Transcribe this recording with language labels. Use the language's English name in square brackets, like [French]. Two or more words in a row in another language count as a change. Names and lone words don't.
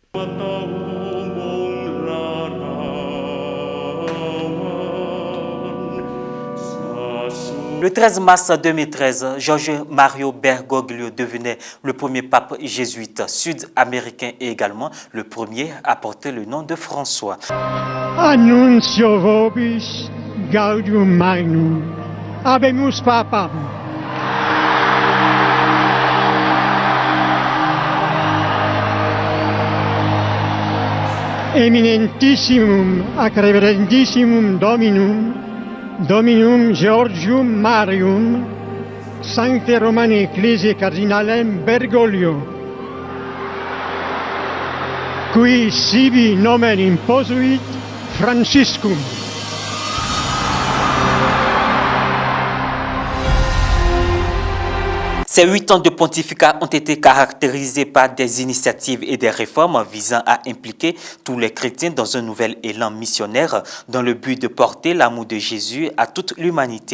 [French] Le 13 mars 2013, Jorge Mario Bergoglio devenait le premier pape jésuite sud-américain et également le premier à porter le nom de François. [Latin] Annuncio vobis gaudium magnum, habemus papam. Eminentissimum ac reverendissimum Dominum Georgium Marium, Sancte Romani Ecclesiae Cardinalem Bergoglio, qui sibi nomen imposuit Franciscum. [French] Ces 8 ans de pontificat ont été caractérisés par des initiatives et des réformes visant à impliquer tous les chrétiens dans un nouvel élan missionnaire dans le but de porter l'amour de Jésus à toute l'humanité.